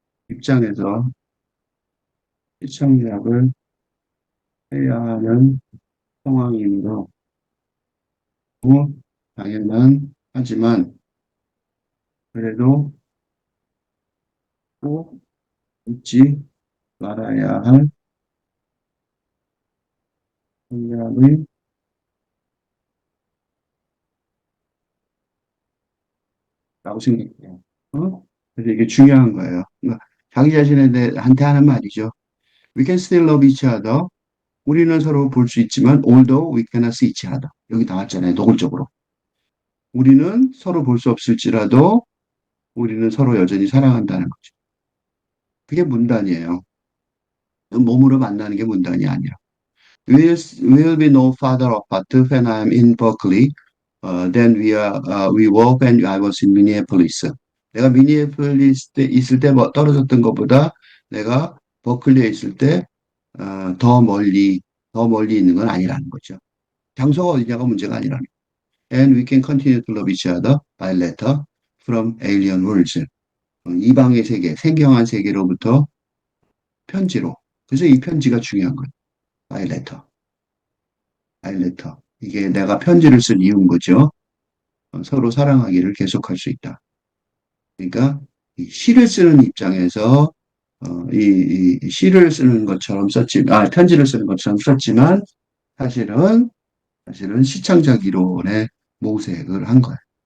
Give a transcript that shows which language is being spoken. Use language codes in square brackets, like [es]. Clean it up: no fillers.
[ko] 입장에서 시청작을 해야 하는 상황이므로 당연한 하지만 그래도 꼭 잊지 말아야 할 생각의 라고 생각해요. 그래서 이게 중요한 거예요. 그러니까 자기 자신에 대한테 하는 말이죠. [en] We can still love each other. [ko] 우리는 서로 볼 수 있지만, [en] although we cannot see each other. [ko] 여기 나왔잖아요. 노골적으로. 우리는 서로 볼 수 없을지라도 우리는 서로 여전히 사랑한다는 거죠. 그게 문단이에요. 몸으로 만나는 게 문단이 아니라. [en] Will be no farther apart when I'm in Berkeley than we were when I was in Minneapolis. [ko] 내가 미니애폴리스 때 있을 때 뭐 떨어졌던 것보다 내가 버클리에 있을 때 더 멀리 있는 건 아니라는 거죠. 장소가 어디냐가 문제가 아니라는 거예요. [en] And we can continue to love each other by letter from alien worlds. [ko] 이방의 세계, 생경한 세계로부터 편지로. 그래서 이 편지가 중요한 거예요. [en] by letter, by letter. [ko] 이게 내가 편지를 쓴 이유인 거죠. 서로 사랑하기를 계속할 수 있다. 그러니까 이 시를 쓰는 입장에서 이 시를 쓰는 것처럼 편지를 쓰는 것처럼 썼지만 사실은 시창작 이론의 모색을 한 거예요.